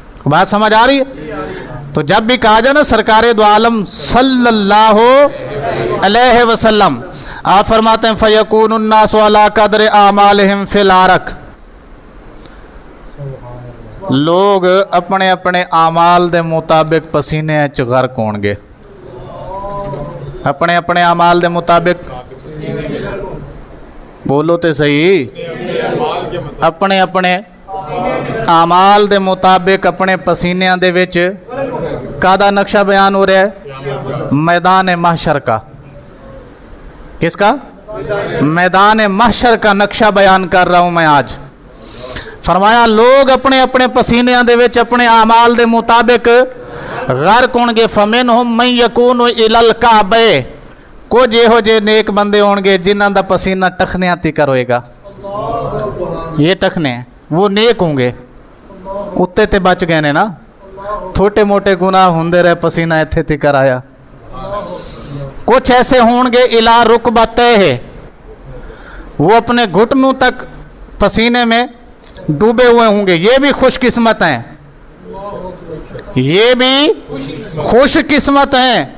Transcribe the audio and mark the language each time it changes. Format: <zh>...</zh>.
<ur>بات سمجھ آ رہی ہے؟ تو جب بھی کہا جائے نا سرکار دو عالم صلی اللہ علیہ وسلم، آپ فرماتے ہیں</ur> <ar>فَيَكُونُ النَّاسُ عَلَىٰ قَدْرِ أَعْمَالِهِمْ فِي الْعَرَقِ،</ar> <pa>لوگ اپنے اپنے اعمال دے مطابق پسینے چ غرق ہون گے. اپنے اپنے اعمال دے مطابق، بولو تے صحیح، اپنے اپنے اعمال دے مطابق اپنے پسینے دے وچ کادا نقشہ بیان ہو رہا ہے؟</pa> <ur>میدان محشر کا. کس کا؟ میدان محشر کا نقشہ بیان کر رہا ہوں میں آج.</ur> <pa>فرمایا لوگ اپنے اپنے پسینے دے وچ اپنے اعمال دے مطابق غرق ہون گے.</pa> <ar>فَمِنْهُمْ مَنْ يَكُونُ إِلَى الْكَعْبَيْنِ،</ar> <pa>کچھ یہو جے نیک بندے ہون گے جنہاں دا پسینہ ٹخنیاں تکر ہوئے گا.</pa> <ur>یہ ٹخنے وہ نیک ہوں گے،</ur> <pa>اتے تے بچ گئے نے نا. چھوٹے موٹے گناہ ہوندے رہے، پسینہ ایتھے تکر آیا. کچھ ایسے ہون گے</pa> <ar>اِلَى رُكْبَتَيْهِ،</ar> <ur>وہ اپنے گھٹنوں تک پسینے میں ڈوبے ہوئے ہوں گے. یہ بھی خوش قسمت ہیں، یہ بھی خوش قسمت ہیں.</ur>